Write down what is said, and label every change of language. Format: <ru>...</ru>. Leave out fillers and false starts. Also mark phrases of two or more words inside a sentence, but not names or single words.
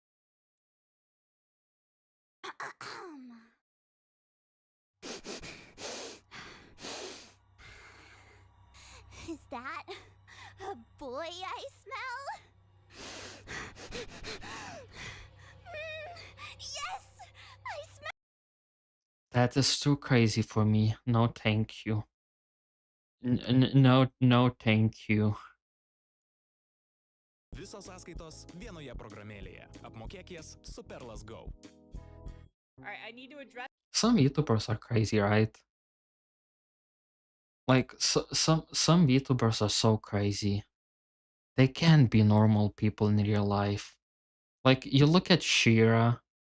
<en>Is that a boy I smell? Yes! I smell. That is too crazy for me. No, thank you. No, thank you.</en> <lt>Visos sąskaitos vienoje programėlėje. Apmokėk jas su Perlas Go.</lt> <en>Alright, I need to address. Some YouTubers are crazy, right? Like, some YouTubers are so crazy. They can't be normal people in real life. Like, you look at Shira.</en>